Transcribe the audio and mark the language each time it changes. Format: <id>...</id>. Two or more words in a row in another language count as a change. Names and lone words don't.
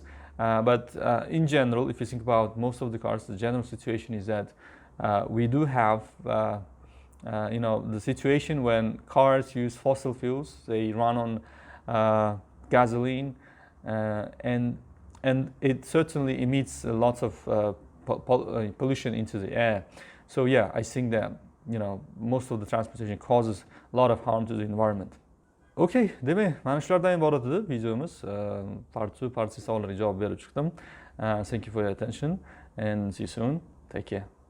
<en>But in general, if you think about most of the cars, the general situation is that we do have the situation when cars use fossil fuels. They run on gasoline, and it certainly emits lots of pollution into the air. So yeah, I think that most of the transportation causes a lot of harm to the environment.</en> <az>Okay, demək, mənim işlərdən ibarətdir videomuz.</az> <en>Part 2, part 3</en> <az>sorulara cavab verib çıxdım.</az> <en>Thank you for your attention, and see you soon. Take care.</en>